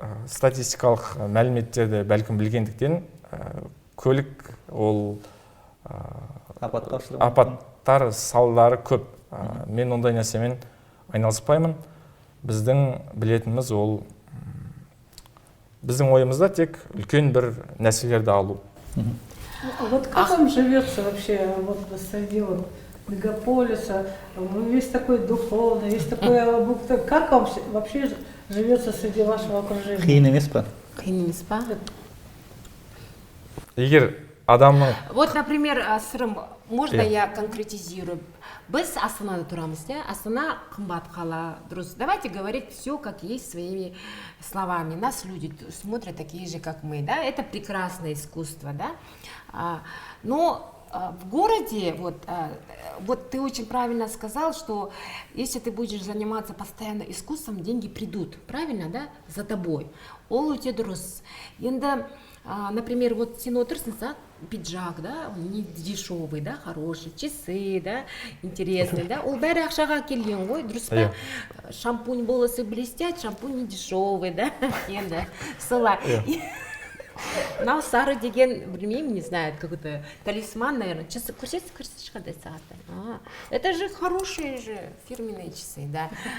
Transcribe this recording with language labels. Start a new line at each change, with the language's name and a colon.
Kazakh: Статистикалық мәліметтерді бәлкім білгендіктен, көлік ол апаттар салдары көп. Мен ондай нәрсемен айналыспаймын. Біздің білетініміз ол, біздің ойымызда тек үлкен бір нәрселерді алу.
Russian: Вот как вам живется вообще вот среди вот мегаполиса? Весь такой духовный, весь такой, как вам вообще живется среди вашего окружения?
Kazakh: Қиын емес па? Қиын емес па? Егер адамның...
Russian: Вот, например, сырым, можно я конкретизирую?
Kazakh: Біз Астанада тұрамыз, да? Астана қымбат қала, дұрыс.
Russian: Давайте говорить все, как есть, своими словами. Нас люди смотрят такие же, как мы, да? Это прекрасное искусство, да? Но в городе, вот ты очень правильно сказал, что если ты будешь заниматься постоянно искусством, деньги придут, правильно, да, за тобой.
Kazakh: Ол өте дұрыс. Енді,
Russian: например, вот
Kazakh: сен отырсың, пиджак, да,
Russian: он не дешевый, да, хороший,
Kazakh: часы, да, интересный, да, ол бәрі ақшаға келген ғой, дұрыс па?
Russian: Шампунь, волосы блестят, шампунь не дешевый, да,
Kazakh: енді, солай. Мынау сары деген, білмеймін,
Russian: не знаю, какой-то талисман, наверное.
Kazakh: Часы көрсетші қандай сағаттар.
Russian: Это же хорошие же фирменные часы, да.